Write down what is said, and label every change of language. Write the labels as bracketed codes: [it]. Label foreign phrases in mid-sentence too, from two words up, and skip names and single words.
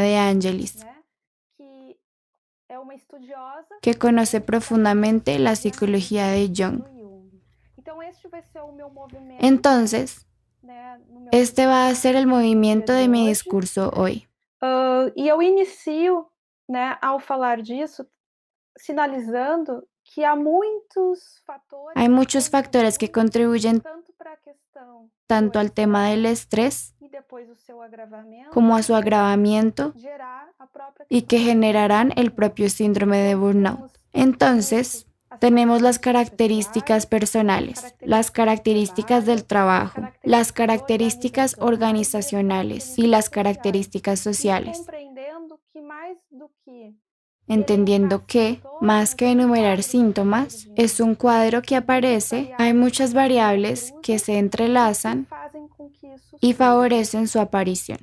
[pt] Joana de Ângelis, Angelis, né, que é uma estudiosa [es] que conoce [pt] também da [es] profundamente la [pt] psicologia [es] psicología analítica de Jung. [pt] do Jung. Então este vai ser o meu movimento, [es] Entonces, [pt] né, no meu [es] este va a [pt] discurso [es] ser el [pt] no dia [es] movimiento de de mi [pt] hoje. [es] discurso hoy. [pt] E eu inicio, né, ao falar disso, sinalizando que há muitos fatores [es] Hay que muchos factores que [pt] contribuem [es] contribuyen [pt] tanto para a questão do [es] tanto al tema del [pt] estresse [es] estrés [pt] e depois o seu agravamento, [es] como a [pt] que [es] su [pt] vai [es] agravamiento [pt] gerar a própria [es] y que [pt] questão do [es] generarán el [pt] burnout. [es] propio síndrome de [pt] Todos [es] burnout. [pt] temos [es] Entonces, Tenemos las características personales, las características del trabajo, las características organizacionales y las características sociales, entendiendo que, más que enumerar síntomas, es un cuadro que aparece, hay muchas variables que se entrelazan y favorecen su aparición.